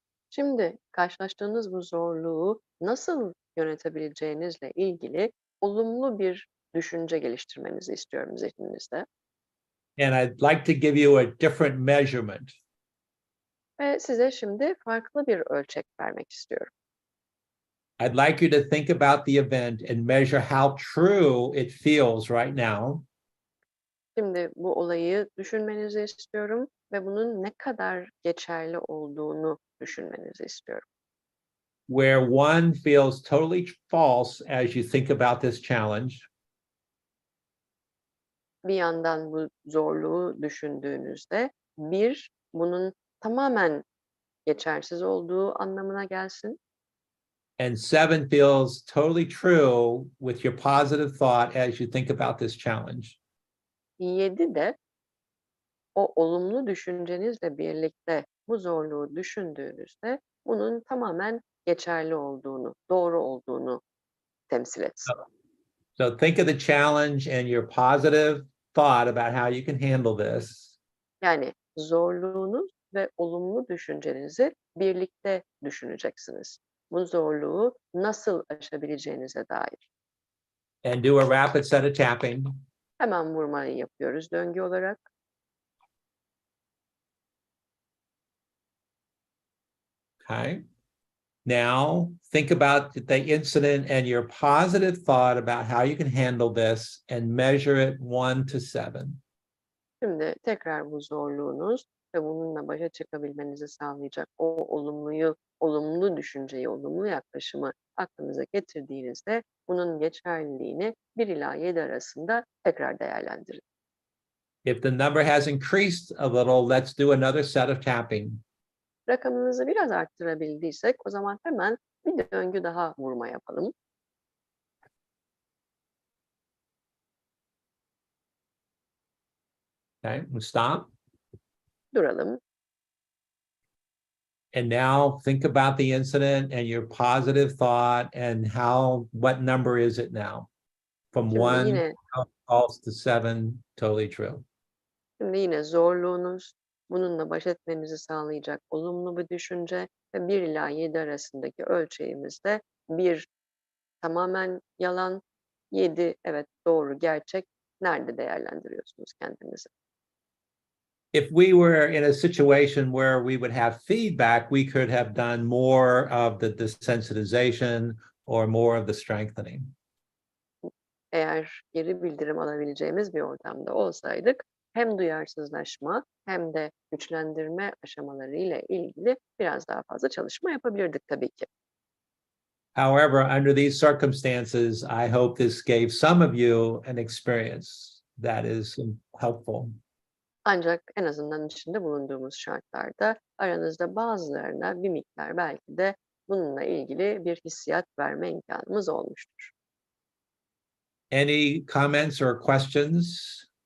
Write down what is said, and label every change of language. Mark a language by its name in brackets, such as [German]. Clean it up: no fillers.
[Turkish] Şimdi karşılaştığınız bu zorluğu nasıl yönetebileceğinizle ilgili olumlu bir düşünce geliştirmenizi istiyorum zihninizde. [English] And I'd like to give you a different measurement. [Turkish] Ve size şimdi farklı bir ölçek vermek istiyorum. [English] I'd like you to think about the event and measure how true it feels right now. [Turkish] Şimdi bu olayı düşünmenizi istiyorum ve bunun ne kadar geçerli olduğunu düşünmenizi istiyorum. [English] Where one feels totally false as you think about this challenge. [Turkish] Bir yandan bu zorluğu düşündüğünüzde bunun tamamen geçersiz olduğu anlamına gelsin. [English] And 7 feels totally true with your positive thought as you think about this challenge. [Turkish] 7 de o olumlu düşüncenizle birlikte bu zorluğu düşündüğünüzde bunun tamamen geçerli olduğunu, doğru olduğunu temsil etsin. [English] So think of the challenge and your positive thought about how you can handle this. [Turkish] Yani zorluğunuz ve olumlu düşüncenizi birlikte düşüneceksiniz. Bu zorluğu nasıl aşabileceğinize dair. [English] And do a rapid set of tapping. [Turkish] Hemen vurmayı yapıyoruz döngü olarak. [English] Okay. Now think about the incident and your positive thought about how you can handle this and measure it 1 to 7. [Turkish] Şimdi tekrar bu zorluğunuz ve bununla başa çıkabilmenizi sağlayacak o olumlu düşünceyi, olumlu yaklaşımı aklınıza getirdiğinizde bunun geçerliliğini 1 ila 7 arasında tekrar değerlendirin. [English] If the number has increased a little, let's do another set of tapping. [Turkish] Rakamınızı biraz arttırabildiysek o zaman hemen bir döngü daha vurma yapalım. [English] Okay, we'll stop. [Turkish] Duralım. [English] And now think about the incident and your positive thought and what number is it now? From [Turkish] Şimdi [English] 1 [Turkish] yine [English] false to 7, totally true. [Turkish] Şimdi yine zorluğunuz, bununla baş etmenizi sağlayacak olumlu bir düşünce ve 1 ila 7 arasındaki ölçeğimizde 1 tamamen yalan, 7 evet doğru, gerçek. Nerede değerlendiriyorsunuz kendinizi? [English] If we were in a situation where we would have feedback, we could have done more of the desensitization or more of the strengthening. [Turkish] Eğer geri bildirim alabileceğimiz bir ortamda olsaydık hem duyarsızlaşma hem de güçlendirme aşamaları ile ilgili biraz daha fazla çalışma yapabilirdik tabii ki. [English] However, under these circumstances, I hope this gave some of you an experience that is helpful. [Turkish] Ancak en azından içinde bulunduğumuz şartlarda aranızda bazılarına bir miktar belki de bununla ilgili bir hissiyat verme imkanımız olmuştur. [English] Any comments or questions?